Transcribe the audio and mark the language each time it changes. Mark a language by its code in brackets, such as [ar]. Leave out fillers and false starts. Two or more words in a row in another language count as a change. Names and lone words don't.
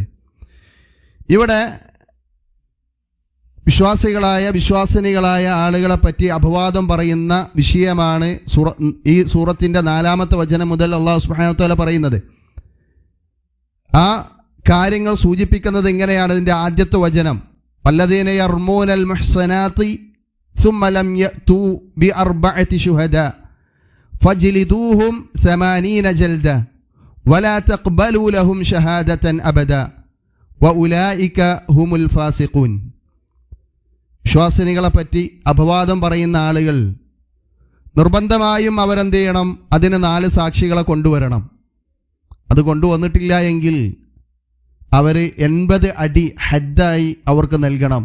[ml] ഇവിടെ വിശ്വാസിനികളായ ആളുകളെ പറ്റി അപവാദം പറയുന്ന വിഷയമാണ് ഈ സൂറത്തിൻ്റെ 4-ാമത്തെ വചനം മുതൽ [ar] الله سبحانه وتعالى [ml] പറയുന്നത്. ആ കാര്യങ്ങൾ സൂചിപ്പിക്കുന്നത് ഇങ്ങനെയാണ്. ഇതിൻ്റെ ആദ്യത്തെ വചനം, [ar] والذين يرمون المحصنات ثم لم يأتوا بأربعة شهداء فاجلدوهم 80 جلدة ولا تقبلوا لهم شهادة أبدا وأولئك هم الفاسقون. [ml] വിശ്വാസിനികളെ പറ്റി അപവാദം പറയുന്ന ആളുകൾ നിർബന്ധമായും അവരെന്ത് ചെയ്യണം? അതിന് 4 സാക്ഷികളെ കൊണ്ടുവരണം. അത് കൊണ്ടുവന്നിട്ടില്ല എങ്കിൽ അവർ 80 അടി ഹദ്ദായി അവർക്ക് നൽകണം.